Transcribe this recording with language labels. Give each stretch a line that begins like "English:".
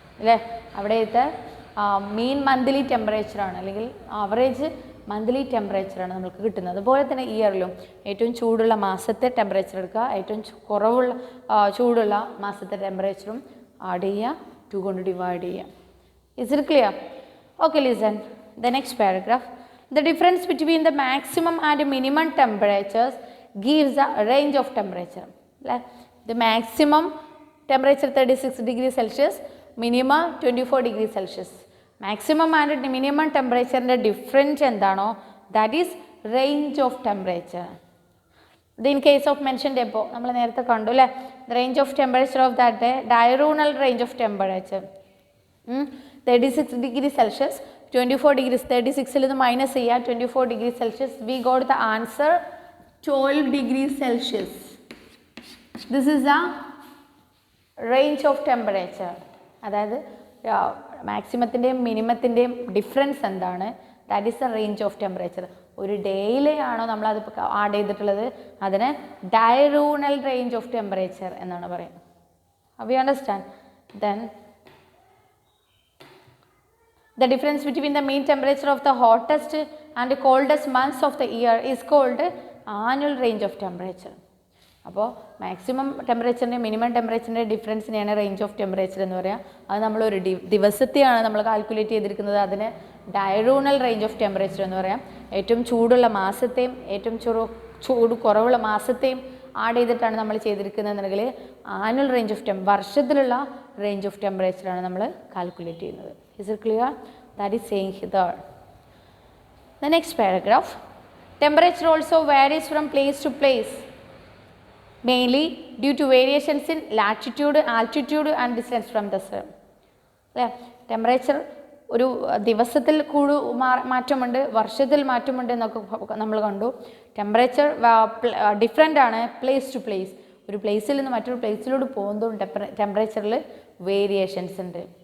Malayalam: അല്ലേ, അവിടുത്തെ main monthly ടെമ്പറേച്ചറാണ് അല്ലെങ്കിൽ ആവറേജ് മന്ത്ലി ടെമ്പറേച്ചറാണ് നമുക്ക് കിട്ടുന്നത്. അതുപോലെ തന്നെ ഇയറിലും ഏറ്റവും ചൂടുള്ള മാസത്തെ ടെമ്പറേച്ചർ എടുക്കുക, ഏറ്റവും കുറവുള്ള ചൂടുള്ള മാസത്തെ ടെമ്പറേച്ചറും ആഡ് ചെയ്യുക, 2 കൊണ്ട് ഡിവൈഡ് ചെയ്യുക.
English: Is it clear? Okay, listen. The next paragraph. The difference between the maximum and minimum temperatures gives a range of temperature. The maximum temperature 36 degrees Celsius, minimum 24 degrees Celsius. Maximum and minimum temperature difference
Malayalam: endano,
English: that is range of temperature. In case of mentioned above,
Malayalam: നമ്മൾ നേരത്തെ കണ്ടു അല്ലേ,
English: the range of temperature of that day, diurnal range of temperature 36 degrees Celsius, 24 degrees, 36
Malayalam: ഇത് minus ചെയ്യുക,
English: 24 degrees Celsius, we got the answer 12 degrees Celsius. This is the range of temperature.
Malayalam: അതായത് മാക്സിമത്തിൻ്റെയും മിനിമത്തിൻ്റെയും difference എന്താണ്?
English: That is the range of temperature.
Malayalam: ഒരു ഡേയിലെയാണോ നമ്മളത് add ചെയ്തിട്ടുള്ളത്, അതിന് ഡയറൂണൽ range of temperature എന്നാണ് പറയുന്നത്.
English: We understand? Then the difference between the mean temperature of the hottest and coldest months of the year is called annual range of temperature.
Malayalam: അപ്പോൾ maximum ടെമ്പറേച്ചറിൻ്റെ minimum ടെമ്പറേച്ചറിൻ്റെ ഡിഫറൻസിനെയാണ് range of temperature എന്ന് പറയുക. അത് നമ്മളൊരു ദിവസത്തെയാണ് നമ്മൾ calculate ചെയ്തിരിക്കുന്നത്, അതിന് ഡയറൂണൽ റേഞ്ച് ഓഫ് ടെമ്പറേച്ചർ എന്ന് പറയാം. ഏറ്റവും ചൂടുള്ള മാസത്തെയും ഏറ്റവും ചൂട് കുറവുള്ള മാസത്തെയും ആഡ് ചെയ്തിട്ടാണ് നമ്മൾ ചെയ്തിരിക്കുന്നതെന്നുണ്ടെങ്കിൽ annual range of വർഷത്തിലുള്ള range of ടെമ്പറേച്ചറാണ് നമ്മൾ കാൽക്കുലേറ്റ് ചെയ്യുന്നത്.
English: Is it clear? That is saying here. The next paragraph. Temperature also varies from place to place, mainly due to variations in latitude, altitude and distance from the sun.
Malayalam: Temperature ഒരു ദിവസത്തിൽ മാറ്റമുണ്ട്, വർഷത്തിൽ മാറ്റമുണ്ട് എന്നൊക്കെ നമ്മൾ കണ്ടു. Temperature different ആണ് place to place. ഒരു പ്ലേസിൽ നിന്ന് മറ്റൊരു പ്ലേസിലോട്ട് പോകുന്നതും ടെമ്പറേച്ചറിൽ വേരിയേഷൻസ് ഉണ്ട്.